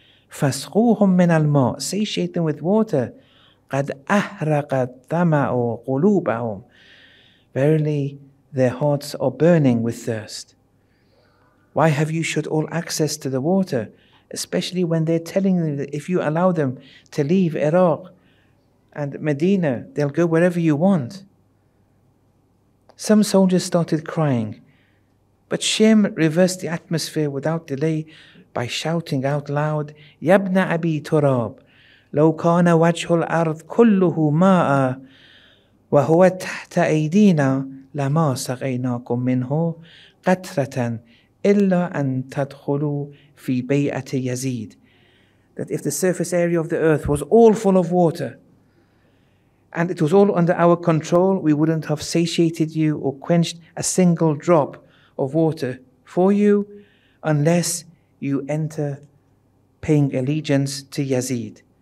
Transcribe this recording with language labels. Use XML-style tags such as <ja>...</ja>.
<ar>فَاسْقُوهُمْ مِنَ الْمَاءِ,</ar> <en>satiate them with water.</en> <ar>قَدْ أَحْرَقَ الظَّمَأُ قُلُوبَهُمْ,</ar> <en>verily their hearts are burning with thirst. Why have you shut all access to the water, especially when they're telling you that if you allow them to leave Iraq and Medina, they'll go wherever you want? Some soldiers started crying, but Shem reversed the atmosphere without delay by shouting out loud,</en> <ar>Yabna Abi Turab, لو كان وجه الأرض كله ماء وهو تحت أيدينا لما سقيناكم منه قطرة إلا أن تدخلوا في بيعة يزيد.</ar> <en>That if the surface area of the earth was all full of water and it was all under our control, we wouldn't have satiated you or quenched a single drop of water for you unless you enter paying allegiance to Yazid.</en>